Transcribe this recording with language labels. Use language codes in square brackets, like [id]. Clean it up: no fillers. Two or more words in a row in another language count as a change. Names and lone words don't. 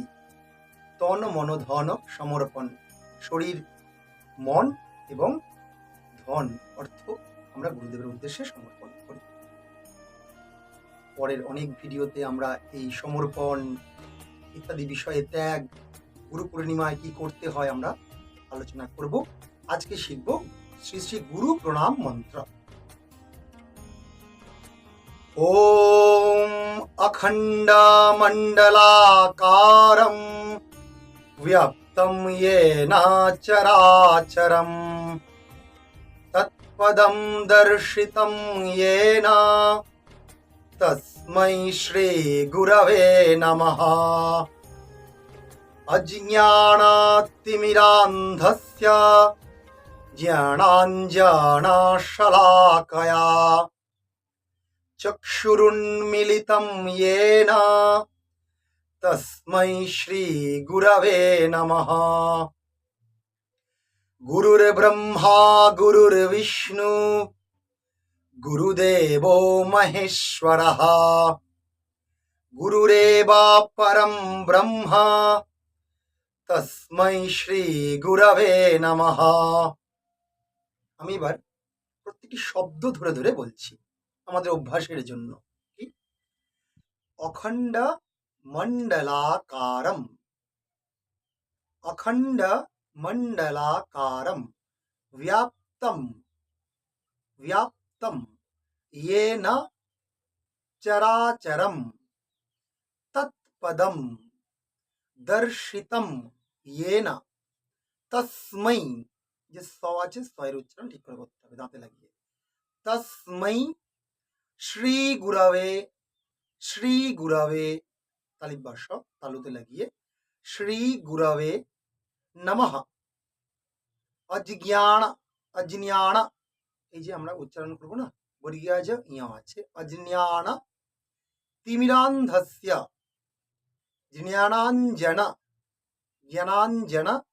[bn] তন মন ধন সমর্পণ, শরীর, মন এবং ধন, অর্থ আমরা গুরুদেবের উদ্দেশ্যে সমর্পণ করি। পরের অনেক ভিডিওতে আমরা এই সমর্পণ ইত্যাদি বিষয়ে, ত্যাগ, গুরু পূর্ণিমায় কি করতে হয়, আমরা আলোচনা করব। আজকে শিখব শ্রী শ্রী গুরু প্রণাম মন্ত্র। [sa] ওম অখণ্ড মণ্ডলাকারম ব্যাপ্তম येन চরাচরম তৎপদম দর্শিতম येन তস্मै শ্রী গুরবে নমঃ। অজ্ঞানাতিমিরান্ধস্য জ্ঞানাঞ্জনশলাকয়া চক্ষুরুন্মিলিতং येन তস্मै শ্রী গুরবে নমঃ। গুরুর্ব্রহ্মা গুরুর্বিষ্ণু গুরুদেবো মহেশ্বরঃ গুরুরেব পরম ব্রহ্ম তস্मै শ্রী গুরবে নমঃ। [bn] আমি এবার প্রত্যেকটি শব্দ ধরে ধরে বলছি আমাদের অভ্যাসের জন্য। [sa] কি? অখণ্ড মণ্ডলাকারম, অখণ্ড মণ্ডলাকারম ব্যাপ্তম, ব্যাপ্তম येन চরাচরম তৎপদম দর্শিতম येन তস্मै, [bn] যে স আছে, স এর উচ্চারণ ঠিক করে করতে হবে, দাঁতে লাগিয়ে। [sa] তস্मै শ্রী গুরবে, শ্রী গুরবে [bn] তালিব্বাস তালুতে লাগিয়ে, [sa] শ্রী গুরবে নমঃ। [bn] অজ্ঞান, অজ্ঞান, এই যে আমরা উচ্চারণ করবো না, বর্গীয় ইয়া আছে, [sa] অজ্ঞান তিমিরান্ধস্য জ্ঞানাঞ্জন, জ্ঞানাঞ্জন